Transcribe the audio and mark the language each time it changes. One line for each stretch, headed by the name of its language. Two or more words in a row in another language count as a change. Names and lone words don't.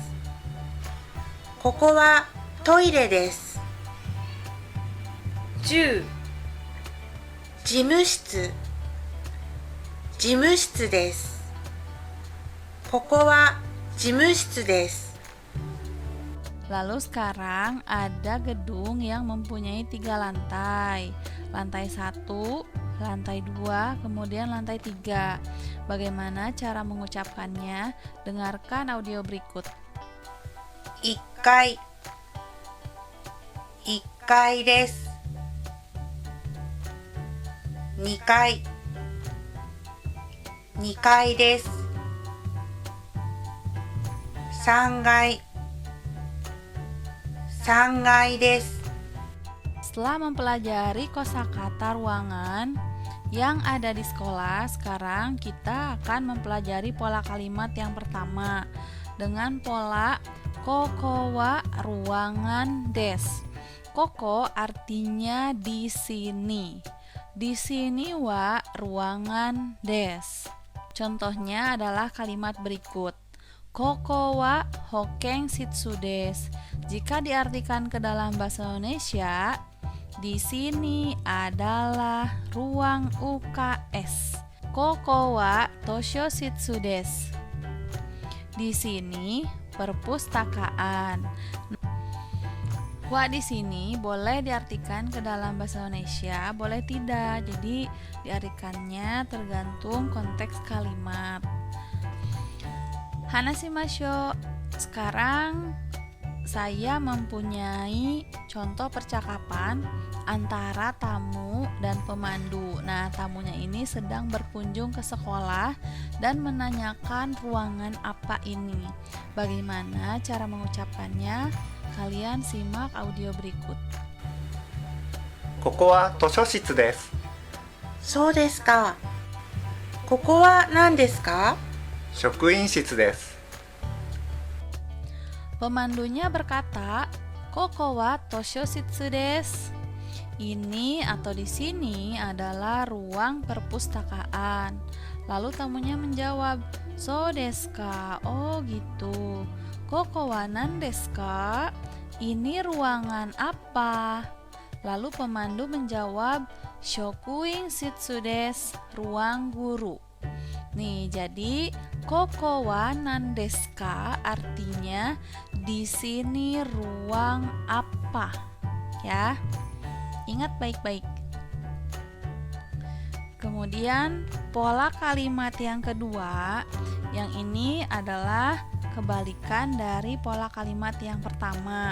Japanese: ここはトイレです。10、事務室、事務室です。ここは事務室です。
Indonesian: Lalu sekarang ada gedung yang mempunyai 3 lantai. Lantai 1, lantai 2, kemudian lantai 3. Bagaimana cara mengucapkannya? Dengarkan audio berikut.
Japanese: 1 階、1階です。2階、2階です。3階、3階です。
Indonesian: Setelah mempelajari kosakata ruangan yang ada di sekolah, sekarang kita akan mempelajari pola kalimat yang pertama dengan pola
Japanese: ここは
Indonesian: ruangan des. Koko artinya di sini. Di sini wa ruangan des. Contohnya adalah kalimat berikut.
Japanese: ここは保健室です.
Indonesian: Jika diartikan ke dalam bahasa Indonesia, di sini adalah ruang UKS.
Japanese: ここは図書室です.
Indonesian: Di sini perpustakaan. Wa di sini boleh diartikan ke dalam bahasa Indonesia, boleh tidak. Jadi diartikannya tergantung konteks kalimat.
Japanese: Hanashimasho.
Indonesian: Sekarang saya mempunyai contoh percakapan antara tamu dan pemandu. Nah, tamunya ini sedang berkunjung ke sekolah dan menanyakan ruangan apa ini. Bagaimana cara mengucapkannya? Kalian simak audio berikut.
Japanese: ここは図書室です。そうですか。ここは何ですか？職員室です。
Indonesian: Pemandunya berkata,
Japanese: "ここは図書室です."
Indonesian: Ini atau di sini adalah ruang perpustakaan. Lalu tamunya menjawab,
Japanese: "そうですか?"
Indonesian: Oh gitu.
Japanese: "ここは何ですか?"
Indonesian: Ini ruangan apa? Lalu pemandu menjawab,
Japanese: "職員室です."
Indonesian: Ruang guru. Nih, jadi
Japanese: ここは何ですか
Indonesian: artinya di sini ruang apa? Ya. Ingat baik-baik. Kemudian pola kalimat yang kedua, yang ini adalah kebalikan dari pola kalimat yang pertama.